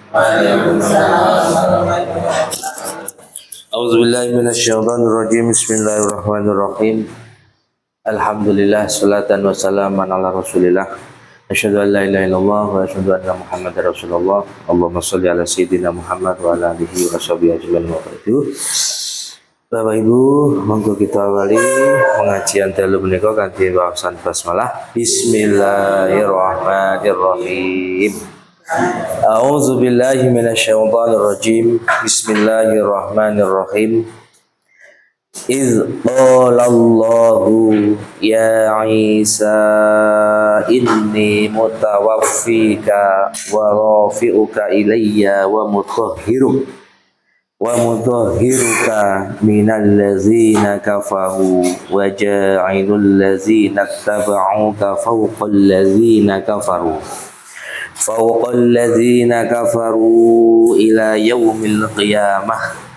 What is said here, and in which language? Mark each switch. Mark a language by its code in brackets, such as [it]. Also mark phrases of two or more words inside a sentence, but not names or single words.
[ar] أعوذ بالله من الشيطان الرجيم. بسم الله الرحمن الرحيم. الحمد لله صلاة وسلاما على رسول الله. أشهد أن لا إله إلا الله وأشهد أن محمدا رسول الله. اللهم صل على سيدنا محمد وعلى آله وصحبه أجمعين وبركاته. [jv] Bapak Ibu, monggo kita awali pengajian dalu menika kanthi wawasan basmalah. [ar] بسم الله الرحمن الرحيم. أعوذ بالله من الشيطان الرجيم. Bismillahirrahmanirrahim. إذ قال الله يا عيسى إني متوفيك ورافعك إلي ومطهرك من الذين كفروا وجاعل الذين اتبعوك فوق الذين كفروا إلى يوم القيامة.